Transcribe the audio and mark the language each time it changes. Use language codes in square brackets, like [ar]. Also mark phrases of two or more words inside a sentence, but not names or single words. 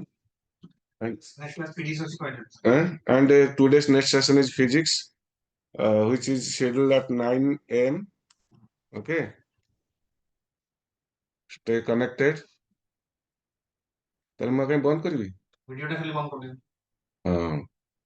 [en] And today's next session is physics, which is scheduled at 9 a.m. Okay, stay connected. [or] তাহলে ମୁଁ କାଇଁ ବନ୍ଦ କରିବି? ଭିଡିଓଟା ଖାଲି ବନ୍ଦ କରିଦିଅ। ହଁ।